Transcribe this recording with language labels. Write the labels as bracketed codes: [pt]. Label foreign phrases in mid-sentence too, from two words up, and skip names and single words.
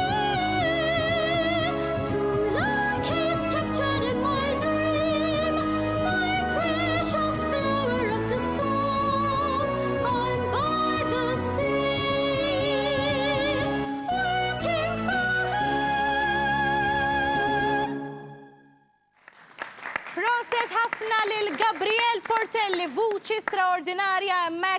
[en] Too long he's captured in my dream, my precious flower of the south. I'm by the sea, waiting for [mt] Proset ħafna lil Gabriel Portelli, vuċi straordinarja hemmhekk.